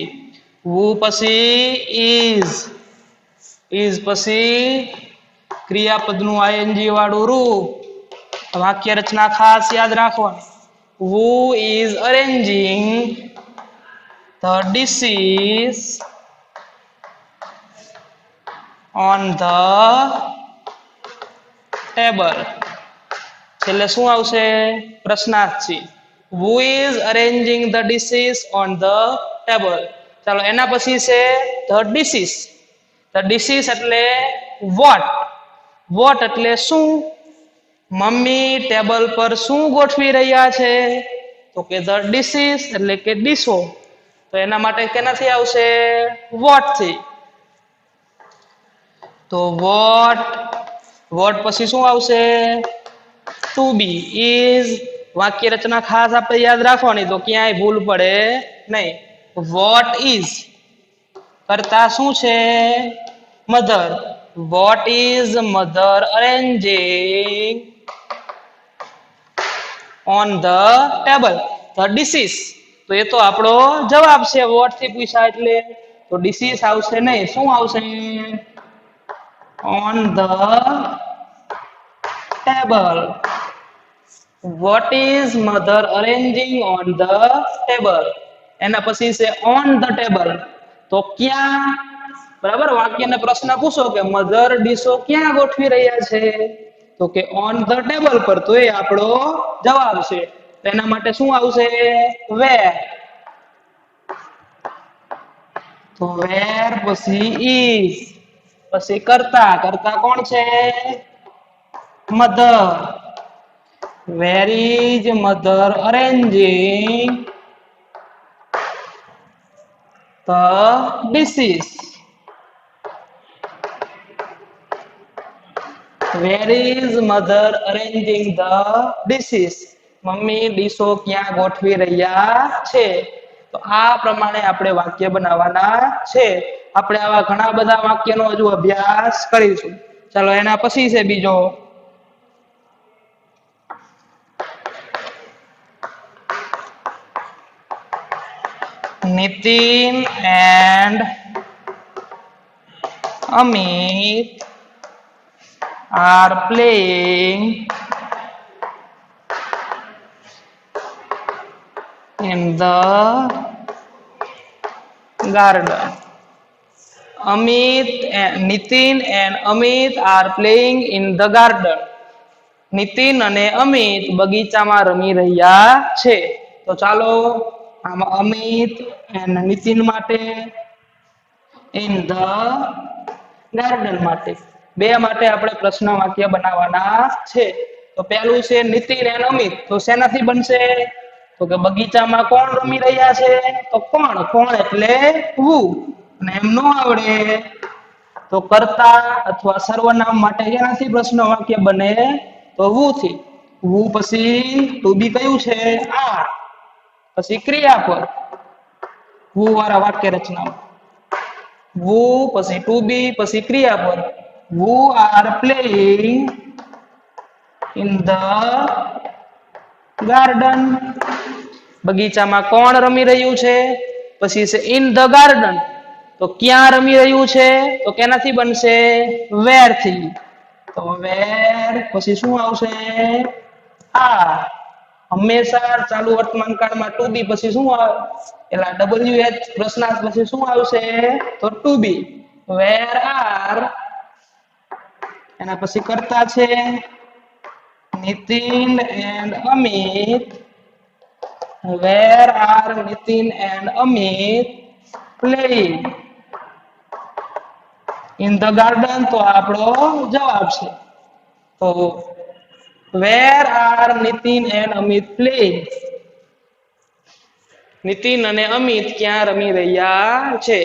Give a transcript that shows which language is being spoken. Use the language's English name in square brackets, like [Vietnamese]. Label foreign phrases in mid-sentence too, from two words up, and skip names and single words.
[Gujarati] વુ પછી ઇઝ પછી ક્રિયાપદનું આઈએનજી વાળું રૂપ। વાક્ય રચના ખાસ યાદ રાખવાની, [English] who is arranging the dishes on the table। [Gujarati] છેલ્લે શું આવશે પ્રશ્નાર્થી, [English] who is arranging the dishes on the table। [Gujarati] ચાલો એના પછી છે [English] the dishes। the dishes [Gujarati] એટલે what એટલે શું, મમ્મી ટેબલ પર શું ગોઠવી રહ્યા છે તો કે the dishes એટલે કે ડીશો। તો એના માટે કેનાથી આવશે what થી। તો વોટ પછી શું આવશે [English] to be. [Gujarati] ઇઝ વાક્ય રચના ખાસ આપણે યાદ રાખવાની તો ક્યાંય ભૂલ પડે નહીં। [English] what is [Gujarati] કરતા શું છે મધર। [English] what is mother arranging on the table the dishes. [Gujarati] તો એ તો આપણો જવાબ છે વોટ થી પૂછા એટલે। તો ડિશિસ આવશે નહીં, શું આવશે [English] on the table। what is mother arranging on the table। [Gujarati] એના પછી છે [English] on the table। [Gujarati] તો ક્યાં, બરાબર વાક્યને પ્રશ્ન પૂછો કે મધર ડીશો ક્યાં ગોઠવી રહ્યા છે તો કે [English] on the table [Gujarati] પર। તો એ આપણો જવાબ છે। એના માટે શું આવશે where। તો where પછી is પછી કરતા કોણ છે મધર। [English] where is mother arranging the dishes। where is mother arranging the dishes। [Gujarati] મમ્મી ડીશો ક્યાં ગોઠવી રહ્યા છે। તો આ પ્રમાણે આપણે વાક્ય બનાવવાના છે। આપણે આવા ઘણા બધા વાક્યનો હજુ અભ્યાસ કરીશું। ચાલો એના પછી છે બીજો, [English] Nitin and Amit are playing in the garden। Nitin and Amit are playing in the garden। [Gujarati] નિતિન અને અમિત બગીચામાં રમી રહ્યા છે। તો ચાલો આમાં અમિત અને નિતિન માટે, [English] in the garden [Gujarati] માટે, બે માટે આપણે પ્રશ્ન વાક્ય બનાવવાના છે। તો પહેલું છે નિતિન અને અમિત। તો શેનાથી બનશે તો કે બગીચામાં કોણ રમી રહ્યા છે? તો કોણ, કોણ એટલે who. અને એમ ન આવડે તો કર્તા અથવા સર્વનામ માટે એનાથી પ્રશ્ન વાક્ય બને તો who થી. who પછી [English] to be [Gujarati] કયું છે? are. પછી ક્રિયાપદ who વાળા વાક્ય રચના. who પછી [English] to be [Gujarati] પછી ક્રિયાપદ. [English] who are playing in the garden. [Gujarati] બગીચામાં કોણ રમી રહ્યું છે? પછી છે [English] in the garden. [Gujarati] તો ક્યાં રમી રહ્યું છે? તો કેનાથી બનશે? where થી. તો where પછી શું આવશે? are. હંમેશા ચાલુ વર્તમાન કાળમાં [English] to be [Gujarati] પછી શું આવે? એલા WH પ્રશ્નાર્થ પછી શું આવશે? તો [English] to be. where are [Gujarati] એના પછી કર્તા છે Nitin and Amit. [English] Where are Nitin and Amit playing? In the garden [Gujarati] તો આપણો જવાબ છે. [English] તો where are Nitin and Amit playing? [Gujarati] નીતિન અને અમિત ક્યાં રમી રહ્યા છે?